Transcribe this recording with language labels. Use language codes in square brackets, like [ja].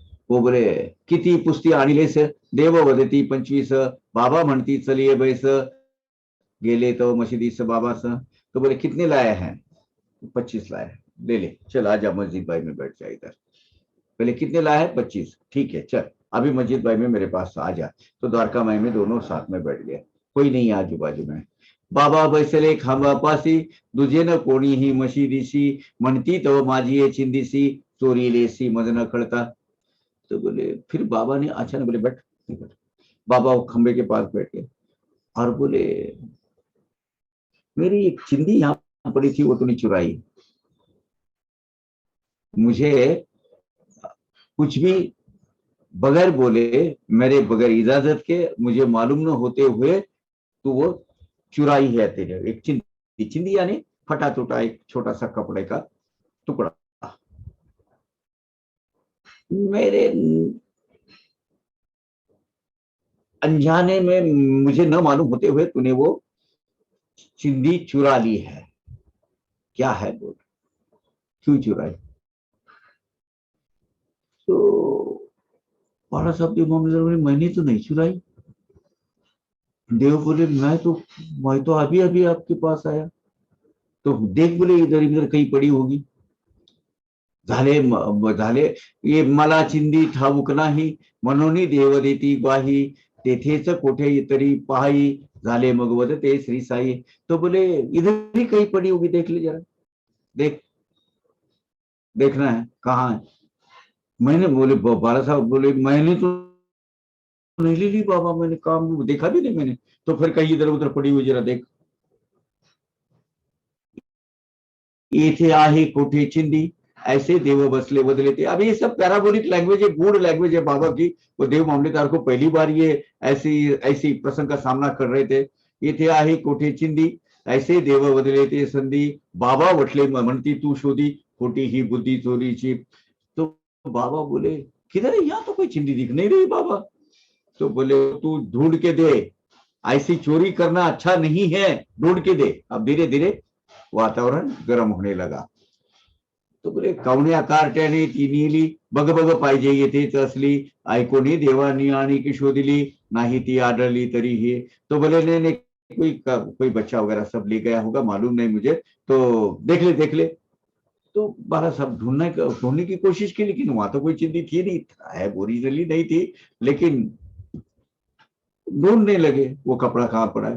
[mr] वो बोले किती पुस्ती आणलेस, देव वदती 25, बाबा म्हणती चलिए बैस, गेले तो मशिदीस बाबा से। [hi] तो बोले कितने लाए हैं? 25 लाए। ले ले, चल आजा मस्जिद भाई में बैठ जा इधर। पहले कितने लाए हैं? 25। ठीक है चल अभी मस्जिद भाई में मेरे पास आ जा। तो द्वारका माई में दोनों साथ में बैठ गए, कोई नहीं आजू बाजू में। [mr] बाबा बैसले खांबा पासी, दुजे न कोणी ही मशीदीसी, म्हणती तो माझी ये चिंदीसी, चोरी लेसी मज न कळता। [hi] तो बोले, फिर बाबा ने अचानक बोले बैठ। बाबा खंबे के पास बैठ गए और बोले, मेरी एक चिंदी यहाँ पड़ी थी, वो तूने चुराई। मुझे कुछ भी बगैर बोले, मेरे बगैर इजाजत के, मुझे मालूम न होते हुए तो वो चुराई है तेरे। एक चिंदी, चिंदी यानी फटा टूटा एक छोटा सा कपड़े का टुकड़ा। मेरे अनजाने में, मुझे न मालूम होते हुए तूने वो चिंदी चुरा ली है। क्या है बोल, क्यों चुराई? तो बाला साहब के मामले में, मैंने तो नहीं चुराई। देव बोले, मैं तो अभी अभी आपके पास आया, तो देख बोले इधर इधर कहीं पड़ी होगी। [mr] झाले ये मला चिंदी ठाऊक नाही, मनोनी देव देती ग्वाही, तेथेच कोठे तरी पाही, झाले मग वदते श्री साई। [hi] तो बोले इधर ही कहीं पड़ी होगी, देख ले जरा, देख, देखना है कहाँ है। मैंने बोले, बाला साहब बोले, मैंने तो नहीं ली बाबा, मैंने काम देखा भी नहीं मैंने। तो फिर कहीं इधर उधर पड़ी हुई, जरा देख। [mr] इथे आहे कोठे चिंदी, ऐसे देव बसले बदले थे। [hi] अब ये सब पैराबोलिक लैंग्वेज है, गूढ़ लैंग्वेज है बाबा की। वो देव मामलेदार को पहली बार ये ऐसी ऐसी प्रसंग का सामना कर रहे थे। [mr] इथे आहे कोठे चिंदी, ऐसे देव बदले थे संधी, बाबा वटले म्हणती तू शोधी, खोटी ही बुद्धि चोरीची। [hi] तो बाबा बोले, किधर है, यहाँ तो कोई चिंदी दिख नहीं रही बाबा। तो बोले, तू ढूंढ के दे, ऐसी चोरी करना अच्छा नहीं है, ढूंढ के दे। अब धीरे धीरे वातावरण गर्म होने लगा। [mr] तो बोले, कवण्या कार्ट्याने ती नेली, बघ बघ पाहिजे येथेच असली, ऐकोनी देवानी आणि की शोधली, नाही ती आढळली तरीही। [hi] तो बोले, नहीं नहीं, कोई बच्चा वगैरह सब ले गया होगा, मालूम नहीं मुझे, तो देख ले देख ले। तो बारह सब ढूंढने की कोशिश की, लेकिन वहां तो कोई चिंदी थी नहीं, है ओरिजिनली नहीं थी, लेकिन ढूंढने लगे वो कपड़ा कहाँ पड़ा है।